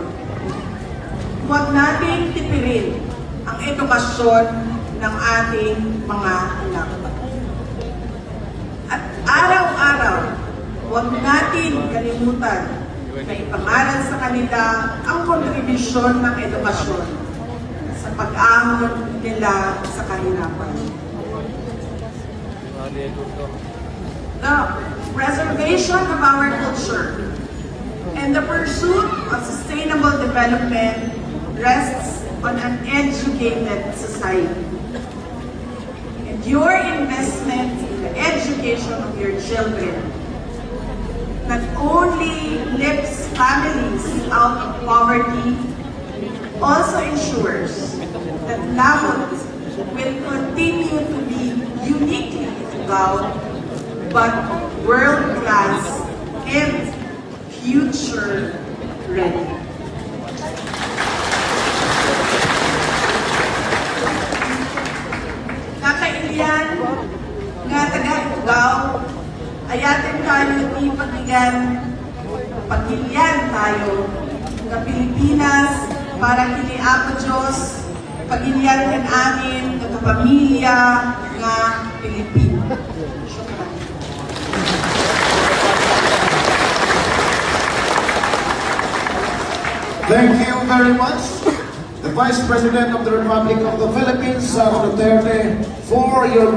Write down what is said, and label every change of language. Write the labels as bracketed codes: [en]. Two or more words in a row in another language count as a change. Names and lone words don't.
[tl] Huwag nating tipirin ang edukasyon ng ating mga anak. At araw-araw, huwag natin kalimutan na ipangalan sa kanila ang kontribusyon ng edukasyon sa pag-ahon nila sa kahirapan. [en] The preservation of our culture and the pursuit of sustainable development rests on an educated society. And your investment in the education of your children not only lifts families out of poverty, also ensures that Laos will continue to be uniquely Ifugao, but world-class and future-ready. [ilo] Kakailian nga taga-Ifugao, ayatin tayo ipagilian tayo ng Pilipinas para kini Apo Diyos, pagilian kan amin ng pamilya nga Pilipino. [en] Thank you very much, the Vice President of the Republic of the Philippines, Duterte, for your